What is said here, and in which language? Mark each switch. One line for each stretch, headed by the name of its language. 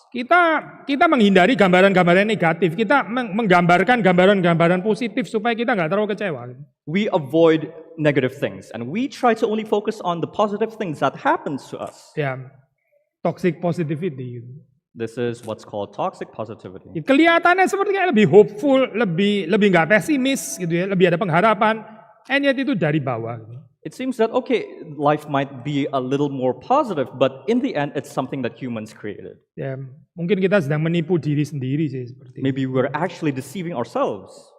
Indonesian: Kita menghindari gambaran-gambaran negatif. Kita menggambarkan gambaran-gambaran positif supaya kita nggak terlalu kecewa.
English: We avoid negative things, and we try to only focus on the positive things that happens to us.
Indonesian: Ya. Toxic positivity.
English: This is what's called toxic positivity.
Indonesian: Kelihatannya seperti lebih hopeful, lebih nggak pesimis gitu ya, lebih ada pengharapan.
English: And yet
Indonesian: itu dari bawah.
English: It seems that life might be a little more positive, but in the end, it's something that humans created.
Indonesian: Ya, mungkin kita sedang menipu diri sendiri sih seperti.
English: Maybe we're actually deceiving ourselves.